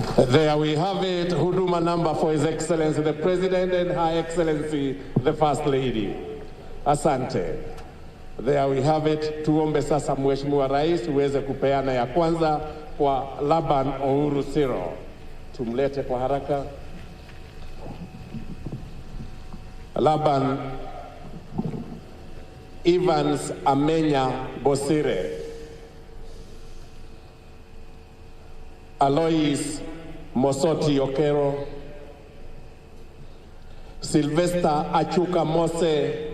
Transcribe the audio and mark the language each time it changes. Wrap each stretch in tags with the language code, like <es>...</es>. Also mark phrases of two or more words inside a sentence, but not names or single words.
<en>There we have it, huduma number for His Excellency the President and Her Excellency the First Lady. Asante. There we have it.</en> <sw>Tuombe sasa Mheshimiwa Rais uweze kupeana ya kwanza kwa Laban Uhuru Siro. Tumlete kwa haraka. Laban Evans Amenya Bosire. Alois Mosoti Okero. Sylvester Achuka Mose.</sw>